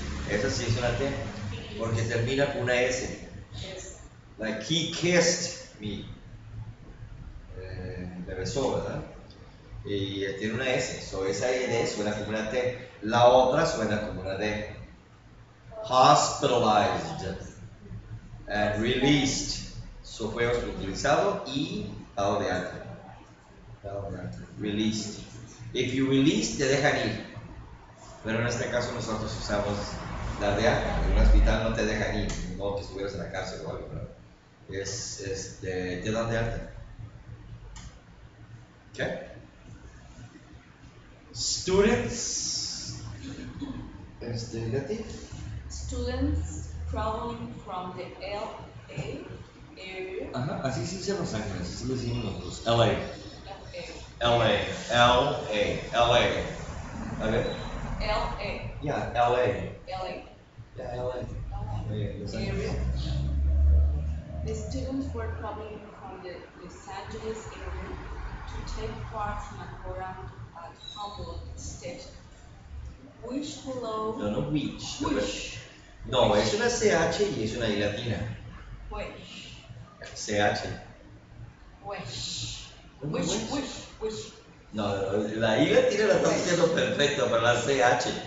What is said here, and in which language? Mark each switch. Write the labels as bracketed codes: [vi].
[es] Esa sí es una T, porque termina con una S. [en] Like he kissed me. [es] Me besó, ¿verdad? Y tiene una S, so esa D suena como una T. La otra suena como una D. [en] Hospitalized and released. [es] So fue hospitalizado y dado de alta. Released. [en] If you release, [es] te dejan ir. Pero en este caso nosotros usamos dar de alta. En un hospital no te dejan ir, no que estuvieras en la cárcel o algo, ¿no? Te dan de alta. [en] Okay? Students. Leti. Students traveling from the LA area. [es] Ajá, así se dice Los Ángeles, así lo decimos nosotros. [en] LA. LA. [es] A ver. [en] LA. Yeah, LA. LA. Yeah, LA. Los Ángeles. Area. The students were traveling from the Los Angeles area to take part in a program at Humboldt State. Which hello. No, which. Which. [es] No, es una CH y es una I latina. [en] Which. CH. Wish. [es] ¿Cómo [en] Wish, [es] es? [en] wish. [es] No, la I la tiene, la está haciendo perfecto, pero la CH.